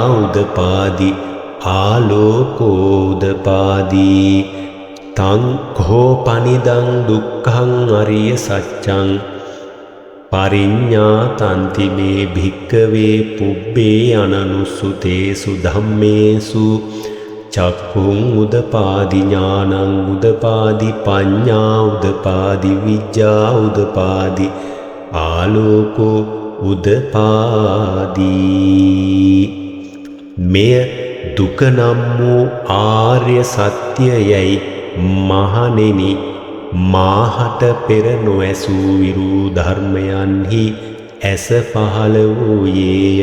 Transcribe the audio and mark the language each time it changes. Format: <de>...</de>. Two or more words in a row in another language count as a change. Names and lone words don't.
<pi>උදපාදි ආලෝකෝ උදපාදි තං කෝ පනිදං දුක්ඛං අරිය සත්‍යං පරිඤ්ඤාතන්ති මේ භික්ඛවේ පුබ්බේ අනනුස්සුතේසු ධම්මේසු චක්ඛුං උදපාදි ඥානං උදපාදි පඤ්ඤා උදපාදි විඤ්ඤා උදපාදි ආලෝකෝ උදපාදි</pi> <si>මෙය දුක නම් වූ ආර්ය සත්‍යයයි මහණෙනි මාහට පෙර නොඇසූ විරූ ධර්මයන්හි ඇස පහළ වූයේය.</si>